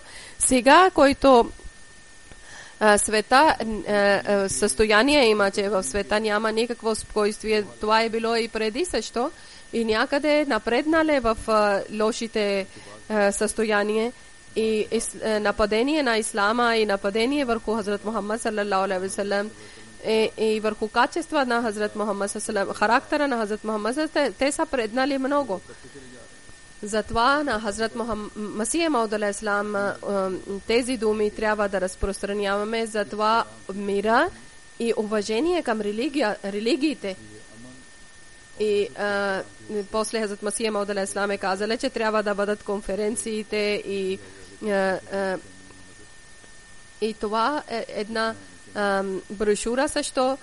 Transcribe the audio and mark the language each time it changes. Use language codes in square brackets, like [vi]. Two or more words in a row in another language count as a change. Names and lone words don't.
[bg] Сега, който света състояние има, че в света няма никакво спокойствие, това е било и преди също, и някъде напреднале в лошите състояние и нападение на ислама и нападение върху Хазрат Мухаммад [ar] صلى الله عليه وسلم [bg] и върху качества на Хазрат Мухаммад [ar] صلى الله عليه وسلم, [bg] характера на Хазрат Мухаммад, те са преднали много. Затова на Хазрат Масих Мауд алейхиссалам тези думи трябва да разпространяваме, затова мира и уважение към религиите. И после Хазрат Масих Мауд алейхиссалам е казал, че трябва да бъдат конференциите и това е една брошура също.